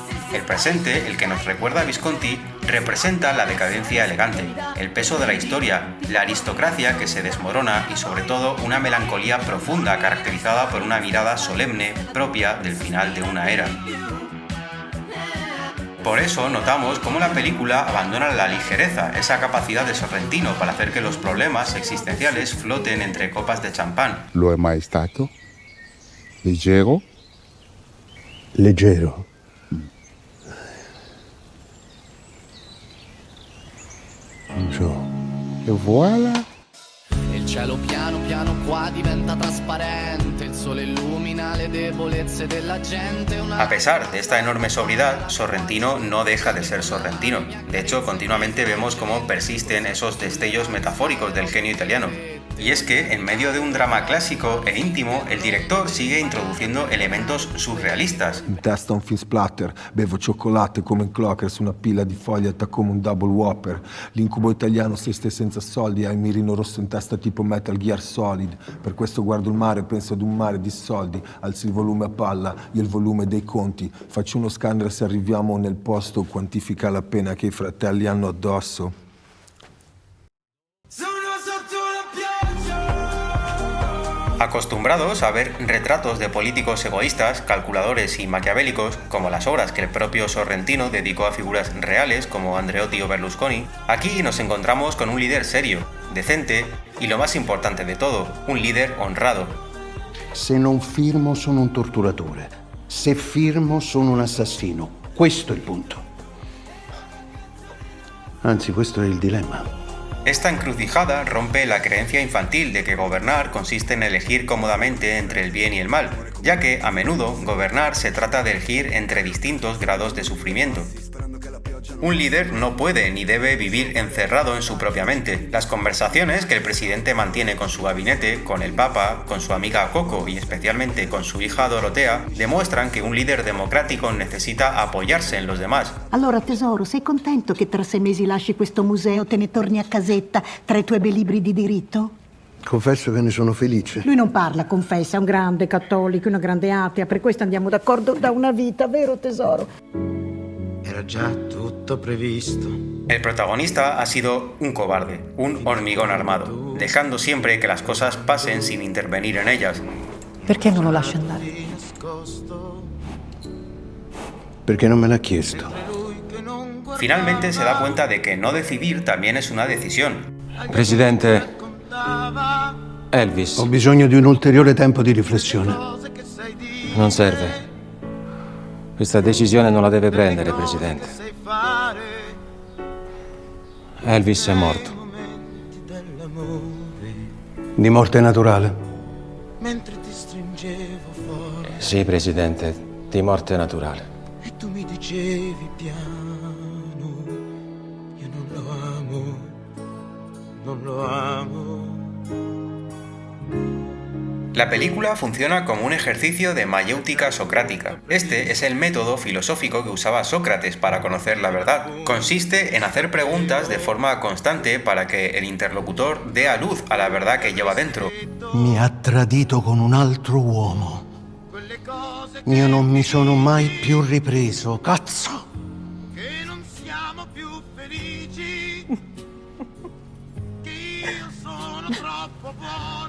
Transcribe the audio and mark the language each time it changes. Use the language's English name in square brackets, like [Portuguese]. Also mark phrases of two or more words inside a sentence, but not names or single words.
[Spanish] El presente, el que nos recuerda a Visconti, representa la decadencia elegante, el peso de la historia, la aristocracia que se desmorona y sobre todo una melancolía profunda caracterizada por una mirada solemne propia del final de una era. Por eso notamos cómo la película abandona la ligereza, esa capacidad de Sorrentino para hacer que los problemas existenciales floten entre copas de champán. [Italian] Lo è mai stato? Leggero? Leggero. Non so. E voilà! Il cielo piano piano qua diventa trasparente, il sole illumina le debolezze della gente. [Spanish] A pesar de esta enorme sobriedad, Sorrentino no deja de ser Sorrentino. De hecho, continuamente vemos cómo persisten esos destellos metafóricos del genio italiano. Y es que, en medio de un drama clásico e íntimo, el director sigue introduciendo elementos surrealistas. [Italian] In testa un film splatter, bevo cioccolate come in Clocker su una pila di foglie come un [English] double whopper. [Italian] L'incubo italiano se stai senza soldi, hai un mirino rosso in testa tipo Metal Gear Solid. Per questo guardo il mare e penso ad un mare di soldi. Alzi il volume a palla, io il volume dei conti. Faccio uno scanner se arriviamo nel posto, quantifica la pena che i fratelli hanno addosso. [Spanish] Acostumbrados a ver retratos de políticos egoístas, calculadores y maquiavélicos, como las obras que el propio Sorrentino dedicó a figuras reales como Andreotti o Berlusconi, aquí nos encontramos con un líder serio, decente y, lo más importante de todo, un líder honrado. [Italian] Se non firmo sono un torturatore. Se firmo sono un assassino. Questo è il punto. Anzi, questo è il dilemma. [Spanish] Esta encrucijada rompe la creencia infantil de que gobernar consiste en elegir cómodamente entre el bien y el mal, ya que, a menudo, gobernar se trata de elegir entre distintos grados de sufrimiento. Un líder no puede ni debe vivir encerrado en su propia mente. Las conversaciones que el presidente mantiene con su gabinete, con el Papa, con su amiga Coco y especialmente con su hija Dorotea, demuestran que un líder democrático necesita apoyarse en los demás. [Italian] Allora, tesoro, sei contento che tra 6 mesi lasci questo museo, te ne torni a casetta tra i tuoi bei libri di diritto? Confesso che ne sono felice. Lui non parla, confessa, è un grande cattolico, una grande atea, per questo andiamo d'accordo da una vita, vero tesoro? Era già tutto previsto. [Spanish] El protagonista ha sido un cobarde, un hormigón armado, dejando siempre que las cosas pasen sin intervenir en ellas. [Italian] Perché non lo lascia andare? Perché non me l'ha chiesto. [Spanish] Finalmente se da cuenta de que no decidir también es una decisión. [Italian] Presidente, Elvis. Ho bisogno di un ulteriore tempo di riflessione. Non serve. Questa decisione non la deve prendere, Presidente. Elvis è morto. Di morte naturale? Sì, Presidente, di morte naturale. E tu mi dicevi piano, io non lo amo, non lo amo. [Spanish] La película funciona como un ejercicio de mayéutica socrática. Este es el método filosófico que usaba Sócrates para conocer la verdad. Consiste en hacer preguntas de forma constante para que el interlocutor dé a luz a la verdad que lleva dentro. [Italian] Mi ha tradito con un altro uomo. Io non mi sono mai più ripreso. Cazzo! Che non siamo più felici, che io sono troppo buono.